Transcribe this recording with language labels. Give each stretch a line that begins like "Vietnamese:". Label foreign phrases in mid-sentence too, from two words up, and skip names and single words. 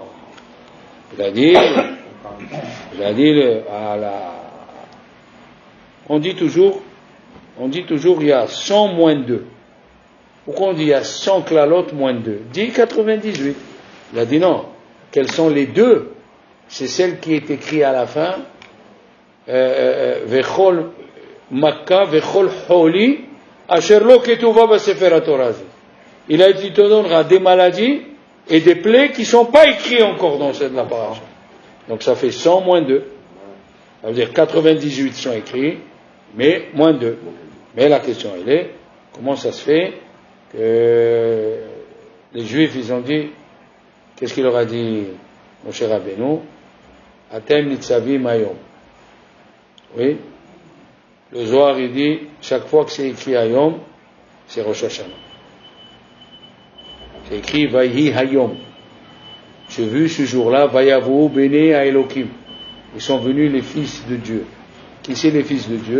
French: Il a dit, on dit toujours, il y a 100 moins 2. Pourquoi on dit il y a 100 klalot moins 2? Dit 98. Il a dit non. Quelles sont les deux? C'est celle qui est écrite à la fin.
Hebrew: וכל מכה וכל חולי אשר לא כתובה בספר התורה.
French: Il a dit, te donnera des maladies et des plaies qui ne sont pas écrites encore dans cette paracha. Donc ça fait 100 moins 2. Ça veut dire 98 sont écrits, mais moins 2. Mais la question elle est, comment ça se fait que les Juifs ils ont dit, qu'est-ce qu'il leur a dit Moshe Rabbeinu?
Hebrew: אתם נצבים היום.
French: Oui. Le Zohar il dit, chaque fois que c'est écrit hayom, c'est Rosh Hashanah. C'est écrit
Hebrew: ויהי היום.
French: J'ai vu ce jour-là,
Hebrew: ויבאו בני האלהים.
French: Ils sont venus les fils de Dieu. Qui c'est les fils de Dieu?